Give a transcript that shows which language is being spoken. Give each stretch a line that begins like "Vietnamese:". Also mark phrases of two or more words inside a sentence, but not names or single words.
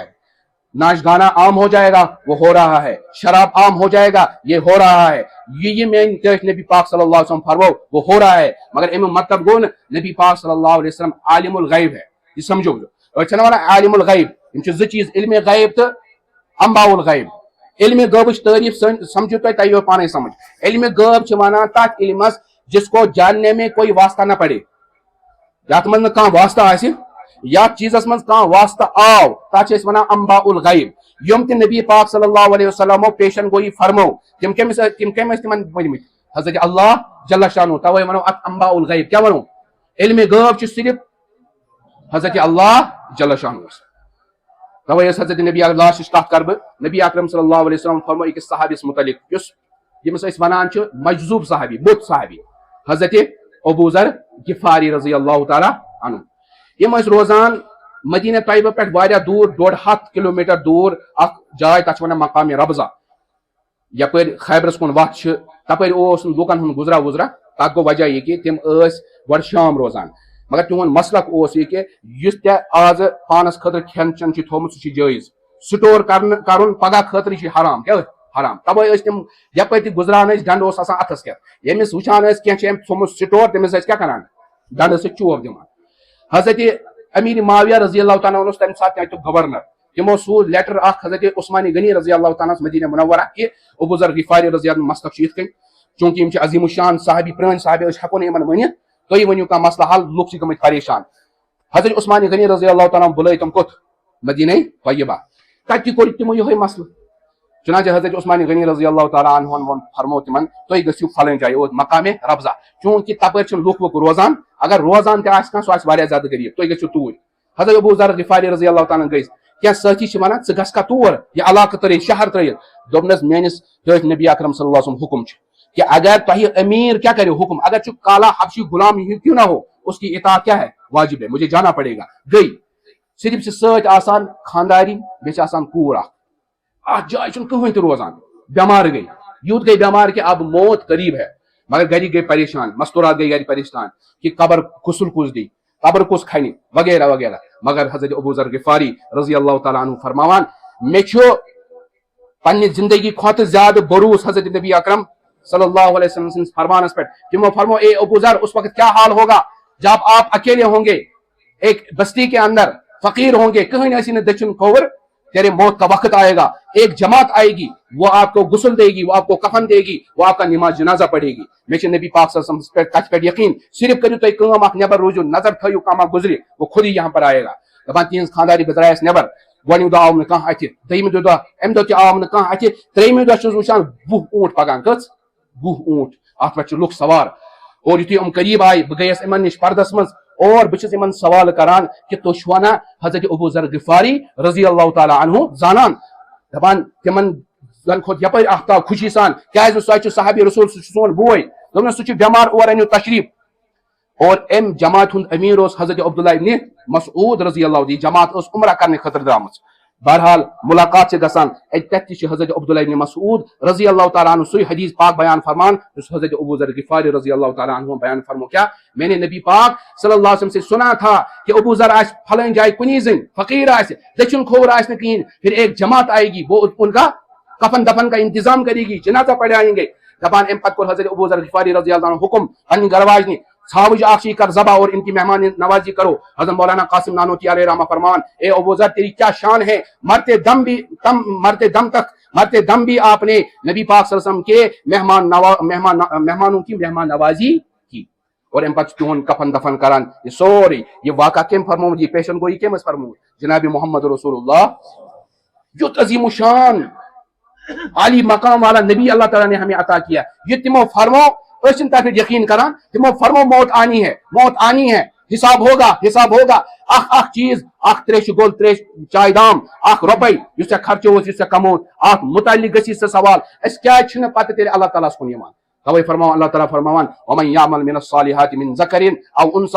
Urdu: ناچ گانا عام ہو جائے گا وہ ہو رہا ہے. شراب عام ہو جائے گا یہ ہو رہا ہے.
Kashmiri: یہ میٲنۍ ٹٲٹھۍ نبی پاک صلی اللہ علیہ وسلم فرمو
Urdu: وہ ہو رہا ہے
Kashmiri: مگر امیُک مطلب گوٚو نہٕ نبی پاک صلی اللہ علیہ وسلم عالم الغیب ہے. یہ سمجھو أسۍ چھِنہ وَنان عالم الغیب یِم چھِ زٕ چیٖز علمِ غیب تہٕ انباء الغیب. علمِ غٲبٕچ تعریٖف سمجھو تۄہہِ تۄہہِ یِیو پانے سمجھ. علمِ غٲب چھِ وَنان تتھ علمس
Urdu: جس کو جاننے میں کوئی واسطہ نہ پڑے
Kashmiri: یتھ منٛز نہٕ کانٛہہ واسطہ آسہِ یتھ چیٖزس منٛز کانٛہہ واسطہ آو تتھ چھِ أسۍ وَنان انباء الغیب. یِم تہِ نبی پاک صلی اللہ علیہ وسلمو پیشن گویی فرمو تِم کٔمۍ ٲسۍ تِمن ؤنمٕتۍ حضرت اللہ جل شانہ. توے ونو اتھ انباء الغیب. کیٛاہ ونو علمِ غٲب چھُ صرف حضرت اللہ جل شانہ. توے ٲس حضرت نبی لاسٹٕچ کتھ کرٕ بہٕ نبی اکرم صلی اللہ علیہ وسلم فرمو أکِس صحابیس متعلق ییٚمِس أسۍ وَنان چھِ مجذوب صحابی بُت صحابی حضرت ابو ذر غفاری رضی اللہ تعالیٰ عنہ. یِم ٲسۍ روزان مدینہ طیبہ پٮ۪ٹھ واریاہ دوٗر 150 کلوٗمیٹر دوٗر اکھ جاے تتھ چھِ وَنان مقامِ ربضہ یپٲرۍ خیبرس کُن وتھ چھِ تپٲرۍ اوس نہٕ لُکن ہُنٛد گُزرا وُزرا. تتھ گوٚو وجہ یہِ کہِ تِم ٲسۍ گۄڈٕ شام روزان مگر تِہُنٛد مسلک اوس یہِ کہِ یُس تہِ آز پانس خٲطرٕ کھٮ۪ن چٮ۪ن چھُ تھوٚومُت سُہ چھُ جٲیز سٹور کرُن پگہہ خٲطرٕ چھُ حرام. کیٛاہ حرام. توے ٲسۍ تِم یپٲرۍ تہِ گُزران ٲسۍ ڈنڈٕ اوس آسان اتھس کٮ۪تھ ییٚمِس وٕچھان ٲسۍ کینٛہہ چھُ أمۍ تھوٚومُت سٹور تٔمِس ٲسۍ کیٛاہ کران ڈنڈٕ سۭتۍ چوب دِوان. حضرت امیر معاویہ رضی اللہ تعالیٰ اوس تمہِ ساتہٕ تتیُک گورنر. تِمو سوٗز لیٹر اکھ حضرت عثمانِ غنی رضی اللہ تعالیٰ ہس مدینہ منورہ کہِ ابو ذر غفاری رضی اللہ مسلک چھُ یِتھ کٔنۍ چوٗنٛکہِ یِم چھِ عظیٖم الشان صحابی پرٲنۍ صحابی أسۍ ہٮ۪کو نہٕ یِمن ؤنِتھ تُہۍ ؤنِو کانٛہہ مسلہٕ حل لُکھ چھِ گٔمٕتۍ پریشان. حضرت عثمانِ غنی رضی اللہ تعالیٰ بُلٲے تِم کوٚت مدینہ طیبہ. تتہِ تہِ کوٚر تِمو یِہوے مسلہٕ چنانچہ حضرت عثمان غنی رضی اللہ تعالیٰ عنہ فرمو تمن تُہۍ گٔژھِو فلٲنۍ جایہِ اوت مقام ربضہ چونکہ تپٲرۍ چھِنہٕ لُکھ وُکھ روزان اگر روزان تہِ آسہِ کانٛہہ سُہ آسہِ واریاہ زیادٕ غریٖب تُہۍ گٔژھِو توٗرۍ حضرت ابو ذر غفاری رضی اللہ تعالیٰ گٔے کینٛہہ سٲتھی چھِ ونان ژٕ گژھکھا تور یہِ علاقہٕ ترٲیِتھ شہر ترٲیِتھ دوٚپنس میٲنِس ٹھٲٹھۍ نبی اکرم صلی اللہ علیہ وسلم حکم چھُ کہ اگر تۄہہِ امیر کیا کرے حکم اگر چھُ
Urdu: کالا حبشی غلام ہی کیوں نہ ہو اس کی اطاعت کیا ہے واجب ہے مجھے جانا پڑے گا
Kashmiri: گئی صرف چھِ سۭتۍ آسان خانداری بیٚیہِ چھِ آسان کوٗر اکھ اتھ جایہِ چھُنہٕ کٕہٕنۍ تہِ روزان بیمار گئی یوت گئی بیمار
Urdu: کہ اب موت قریب ہے
Kashmiri: مگر گھر گئی پریشان مستورات گئی گھر پریشان
Urdu: کہ قبر غسل کس دی قبر کس کھنی
Kashmiri: وغیرہ وغیرہ مگر حضرت ابو ذر غفاری رضی اللہ تعالیٰ عنہ فرماوان مے چھُ پننہِ زندگی کھۄتہٕ زیادٕ بروس حضرت نبی اکرم صلی اللہ علیہ وسلم فرمانس پہ تمو فرمو
Urdu: اے ابو ذر اس وقت کیا حال ہوگا جب آپ اکیلے ہوں گے ایک بستی کے اندر فقیر ہوں گے کہیں ایسی نہ دچن کھوور تیرے موت کا وقت آئے گا ایک جماعت آئے گی وہ آپ کو غسل دے گی وہ آپ کو کفن دے گی وہ آپ کا نماز جنازہ پڑھے گی میں نبی پاک صلی اللہ علیہ وسلم
Kashmiri: کتھ پہ یقین صرف کرو تُہۍ کٲم اکھ نٮ۪بر روٗزِو نظر تھٲیِو کانٛہہ ما گُزرِ
Urdu: وہ خود ہی یہاں پر آئے گا
Kashmiri: دپان تِہنٛز خانداری بہٕ درایس نٮ۪بر گۄڈنیُک دۄہ آو نہٕ کانٛہہ اَتھِ دوٚیمہِ دۄہ امہِ دۄہ تہِ آو نہٕ کانٛہہ اَتھِ ترٛیٚیمہِ دۄہ چھُس وٕچھان 20 اوٗنٹ پکان کٔژ 20 اوٗنٹ اتھ پٮ۪ٹھ چھِ لُکھ سوار اور یُتھُے یِم قریٖب آیہِ بہٕ گٔیس یِمن نِش پردس منٛز اور بہٕ چھُس یِمن سوال کران کہ تُہۍ چھُوا نا حضرت ابو ذر غفاری رضی اللہ تعالیٰ عنہ زانان دپان تِمن زن کھوٚت یپٲرۍ آفتاب خوشی سان کیازِ سُہ چھُ صحابی رسول سُہ چھُ سون بوے دوٚپنس سُہ چھُ بٮ۪مار اور أنِو تشریٖف اور امہِ جماعت ہُنٛد امیر اوس حضرت عبداللہ ابن مسعود رضی اللہ عنہ جماعت ٲس عمرہ کرنہٕ خٲطرٕ درامٕژ بہرحال ملاقات چھِ گژھان تتہِ تہِ چھِ حضرت عبداللہ ابن مسعود رضی اللہ تعالیٰ عنہ سُے حدیث پاک بیان فرمان یُس حضرت ابو ذر غفاری رضی اللہ تعالیٰ عنہ بیان فرمو
Urdu: کیا میں نے نبی پاک صلی اللہ علیہ وسلم سے سنا تھا کہ ابو ذر آج فلان جائے کنی زن فقیر آج دچن کھور آج نہ کہیں پھر ایک جماعت آئے گی وہ ان کا کفن دفن کا انتظام کرے گی جنازہ پڑھائیں گے
Kashmiri: دپان ام پتہ کوٚر حضرت ابو ذر غفاری رضی اللہ عنہ حکم پننہِ گھرواجنہِ ژھاوٕج اکھ چھی کر ذبح
Urdu: اور ان کی مہمان نوازی کرو
Kashmiri: حضرت مولانا قاسم نانوتی علیہ رحمہ فرمان
Urdu: اے ابو ذر تیری کیا شان ہے مرتے دم بھی آپ نے نبی پاک صلی اللہ علیہ وسلم کے مہمانوں کی مہمان نوازی کی
Kashmiri: اور ام پتہ تہن کفن دفن کران یہ سورے یہ واقعہ کم فرمومت یہ پیشن گوئی کم فرمومت جناب محمد رسول اللہ یُتھ عظیم الشان عالی مقام والا نبی
Urdu: اللہ تعالیٰ نے ہمیں عطا کیا
Kashmiri: یہ تمو فرمو ٲسِن تتھ پٮ۪ٹھ یقین کران تمو فرمو موت آنی
Urdu: ہے حساب ہوگا
Kashmiri: اکھ چیز اکھ تریش گول تریش چائے دام اکھ رۄپے یُس ژےٚ خرچووُتھ یُس ژےٚ کمووُتھ اتھ متعلق گژھی سُہ سوال أسۍ کیازِ چھِنہٕ پتہٕ تیٚلہِ اللہ تعالیٰ ہس کُن یِوان توے فرماوان اللہ تعالیٰ فرماوان
Arabic: ومن یعمل من الصالحات من ذکر او انثى